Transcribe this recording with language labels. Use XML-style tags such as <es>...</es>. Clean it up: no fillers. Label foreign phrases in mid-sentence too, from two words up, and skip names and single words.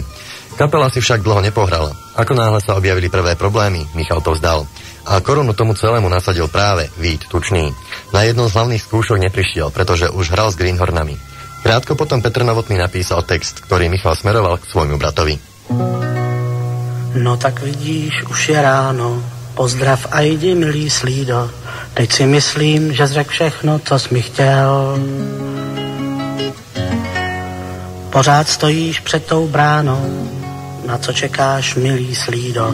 <sk>Kapela si však dlho nepohrala. Ako náhle sa objavili prvé problémy, Michal to vzdal. A korunu tomu celému nasadil práve Vít Tučný. Na jednu z hlavných skúšok neprišiel, pretože už hral s Greenhornami. Krátko potom Petr Novotný napísal text, ktorý Michal smeroval k svojmu bratovi.</sk> <cs>No tak vidíš, už je ráno, pozdrav a jdi, milý slído. Teď si myslím, že zřek všechno, co jsi mi chtěl. Pořád stojíš před tou bránou, na co čekáš, milý slído.</cs>